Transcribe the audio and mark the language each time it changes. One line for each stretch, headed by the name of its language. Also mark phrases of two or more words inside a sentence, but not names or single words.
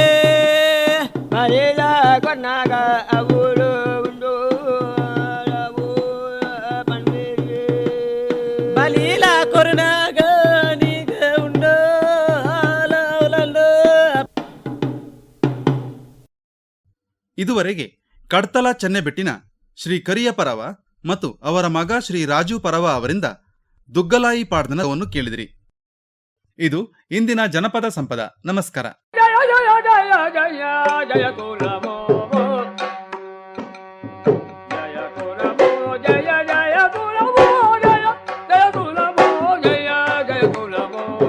Tulu: ಬಲಿಲ ಕೊನ್ನಾಗ ಅವಳು ಉಂಡು ಪಂಡೇರಿ ಬಲೀಲ ಕೊರನಾಗ ನೀಗ ಉಂಡ
Kannada: ಇದುವರೆಗೆ ಕಡ್ತಲ ಚೆನ್ನೆಬೆಟ್ಟಿನ ಶ್ರೀ ಕರಿಯ ಪರವ ಮತ್ತು ಅವರ ಮಗ ಶ್ರೀ ರಾಜು ಪರವ ಅವರಿಂದ ದುಗ್ಗಲಾಯಿ ಪಾಡ್ದನವನ್ನು ಕೇಳಿದಿರಿ. ಇದು ಇಂದಿನ ಜನಪದ ಸಂಪದ. ನಮಸ್ಕಾರ. ಜಯ ಜಯ ಜಯ ಜಯ ಜಯ ಕುಲಮೋ ಜಯ ಕುಲಮೋ ಜಯ ಜಯ ಕುಲಮೋ ಜಯ ಜಯ ಕುಲಮೋ ಜಯ ಜಯ ಕುಲಮೋ